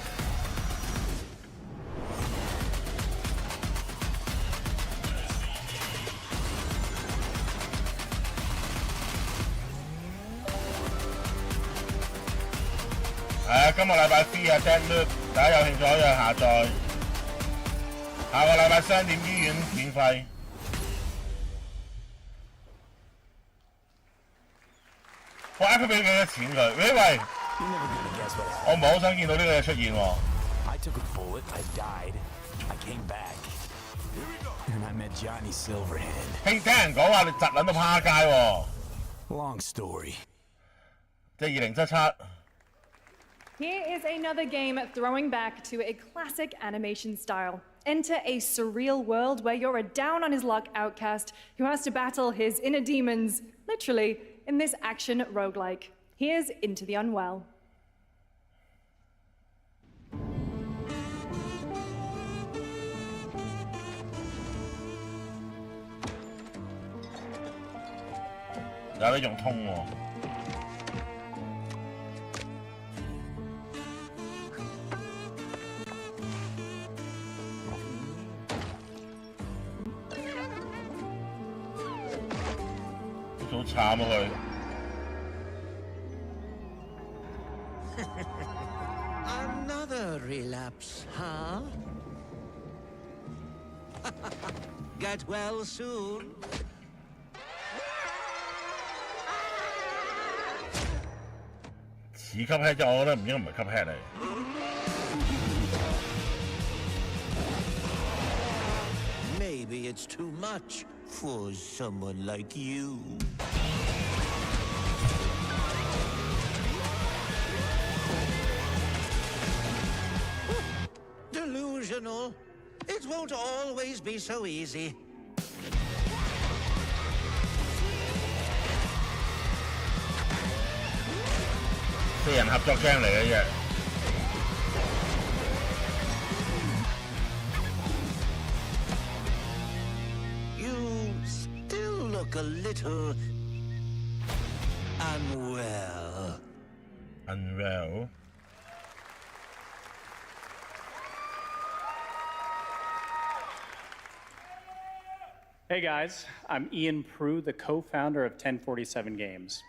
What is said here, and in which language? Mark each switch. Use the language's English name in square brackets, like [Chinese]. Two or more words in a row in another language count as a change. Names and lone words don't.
[Cantonese] 今個禮拜 free 啊 ，download， 大家有興趣可以下載。下個禮拜商店醫院免費。我佢俾幾多錢佢？喂，我唔係好想見到呢個嘢出現喎。 [English] I took a bullet, I died, I came back, and I met Johnny Silverhand. [Cantonese] 聽人講話你窒撚到趴街喎。 [English] Long story. [Cantonese] 即係2077。 [English] Here is another game throwing back to a classic animation style. Enter a surreal world where you're a down-on-his-luck outcast who has to battle his inner demons, literally, in this action roguelike. Here's Into the Unwell. [Cantonese] 有得用通喎。好慘啊佢。 [English] Another relapse, huh? Get well soon. [Cantonese] 似吸 head 啫，我覺得唔應該唔係吸 head 嚟。 [English] Maybe it's too much for someone like you. Delusional. It won't always be so easy. [Cantonese] 四人合作 game 嚟嘅啫。 [English] You still look a little unwell. Unwell? Hey guys, I'm Ian Prue, the co-founder of 1047 Games.